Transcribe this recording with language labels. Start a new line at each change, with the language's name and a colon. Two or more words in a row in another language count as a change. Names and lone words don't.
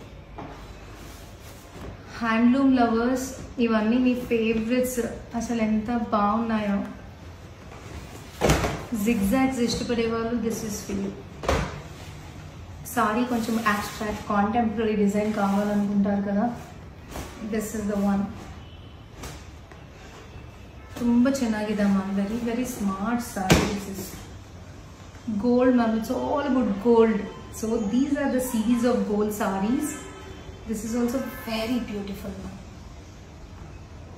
English: handloom lovers
Telugu: ఇవన్నీ మీ ఫేవరెట్స్. అసలు ఎంత బాగున్నాయో. జిగ్జాగ్స్ ఇష్టపడే వాళ్ళు
English: this is feel.
Telugu: సారీ కొంచెం
English: abstract contemporary design
Telugu: కావాలనుకుంటారు కదా,
English: this is the one.
Kannada: ತುಂಬ ಚೆನ್ನಾಗಿದೆ ಮ್ಯಾಮ್.
English: very very smart saree. this is gold ma'am. it's all about gold. so these are the series of gold sarees. this is also very beautiful ma'am.